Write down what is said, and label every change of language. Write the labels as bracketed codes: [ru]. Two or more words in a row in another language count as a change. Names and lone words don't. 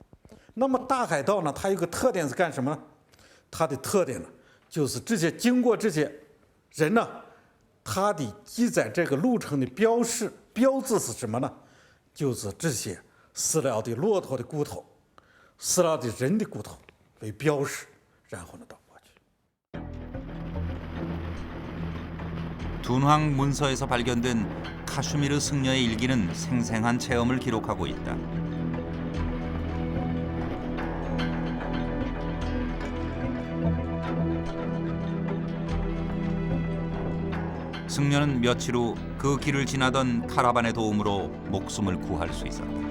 [zh] 那么大海道呢，它有个特点是干什么呢？它的特点呢就是经过这些人呢，他的记载这个路程的标志是什么呢？就是这些死了的骆驼的骨头，死了的人的骨头为标识，然后呢到过去。 [ko] 둔황 문서에서 발견된 카슈미르 승려의 일기는 생생한 체험을 기록하고 있다. 승려는 며칠 후 그 길을 지나던 카라반의 도움으로 목숨을 구할 수 있었다.